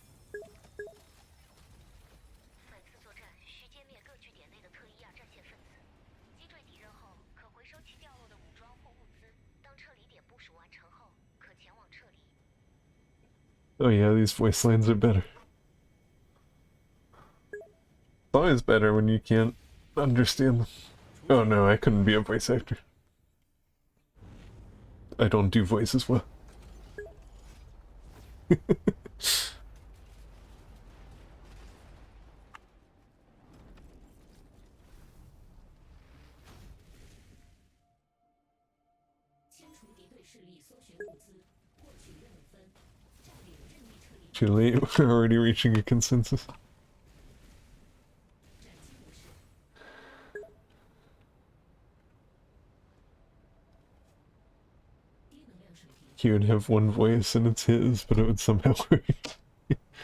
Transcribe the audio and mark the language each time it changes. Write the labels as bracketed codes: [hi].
[zh] 本次作战需歼灭各据点内的特伊亚战线分子，击坠敌人后可回收其掉落的武装或物资。当撤离点部署完成后，可前往撤离。 [en] Oh yeah, these voice lines are better. It's always better when you can't understand them. Oh no, I couldn't be a voice actor. I don't do voices well. [zh] 清除敌对势力，搜寻物资，获取任务分，占领任意撤离。 [en] Too late, we're already reaching a consensus. [zh] 斩击模式。低能量水平。 [en] He would have one voice and it's his, but it would somehow work.